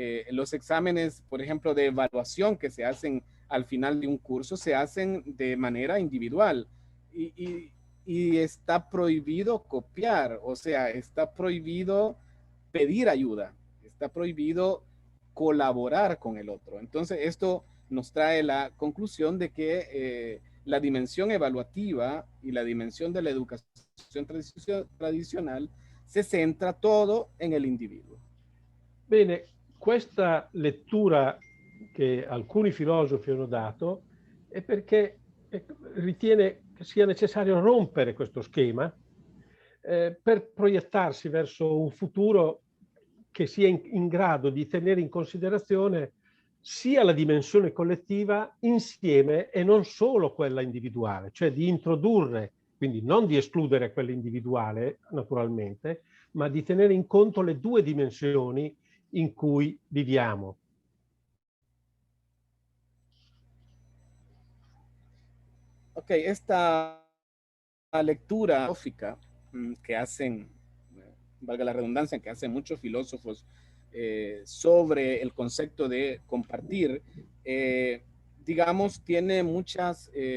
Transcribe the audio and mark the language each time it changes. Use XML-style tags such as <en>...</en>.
<es>Los exámenes, por ejemplo, de evaluación que se hacen al final de un curso, se hacen de manera individual y está prohibido copiar, o sea, está prohibido pedir ayuda, está prohibido colaborar con el otro. Entonces, esto nos trae la conclusión de que la dimensión evaluativa y la dimensión de la educación tradicional se centra todo en el individuo.</es> <it>Bene, questa lettura che alcuni filosofi hanno dato è perché ritiene che sia necessario rompere questo schema per proiettarsi verso un futuro che sia in grado di tenere in considerazione sia la dimensione collettiva insieme e non solo quella individuale, cioè di introdurre, quindi non di escludere quella individuale naturalmente, ma di tenere in conto le due dimensioni in cui viviamo.</it> <es>Ok, esta lectura filosófica que hacen, valga la redundancia, que hacen muchos filósofos sobre el concepto de compartir, digamos, tiene muchas</es>